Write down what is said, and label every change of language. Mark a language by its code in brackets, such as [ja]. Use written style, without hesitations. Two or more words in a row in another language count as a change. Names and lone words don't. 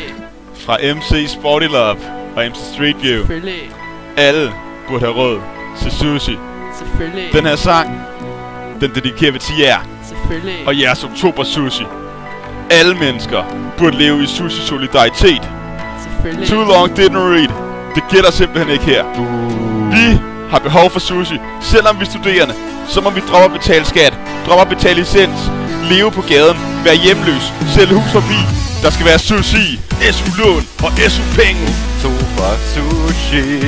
[da] Fra MC Sporty Love og MC Street View. Selvfølgelig. Alle burde have råd til sushi. Selvfølgelig. Den her sang, den dedikerer vi til jer Selvfølgelig. og jeres oktober sushi. Alle mennesker burde leve i sushi-solidaritet. Selvfølgelig. [en] Too long didn't read. [da] Det gælder simpelthen ikke her. Vi har behov for sushi. Selvom vi er studerende, så må vi droppe at betale skat, droppe at betale licens, leve på gaden, være hjemløs, sælge hus forbi. Der skal være sushi, SU-lån og SU-penge. Oktober sushi.